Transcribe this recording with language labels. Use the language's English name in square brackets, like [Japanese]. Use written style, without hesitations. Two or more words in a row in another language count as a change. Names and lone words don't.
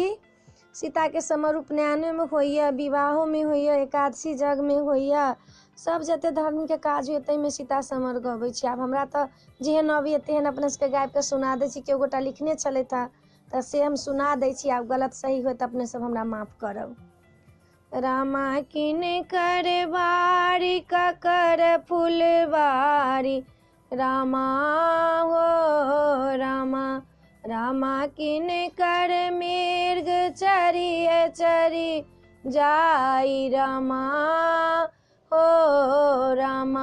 [Maithili] सीता के सम्मर उपनयन में होइए, विवाहों में होइए, एकादशी जग में होइए, सब जते धर्म के काज होइए ताहिमे सीता सम्मर गबै छी। आब हमरा तऽ जेहन अबैए तेहन अपने सबके गाबि के सुना दै छी। केओ गोटा लिखने छलथि हेँ तऽ से हम सुना दै छी। आब गलत सही होय तऽ अपने सब हमरा माफ करब। रामा किन कर बारी ककर फुलवारी, रामा हो रामा। रामा किन कर मृग चरिए चरी जाई, रामा हो रामा।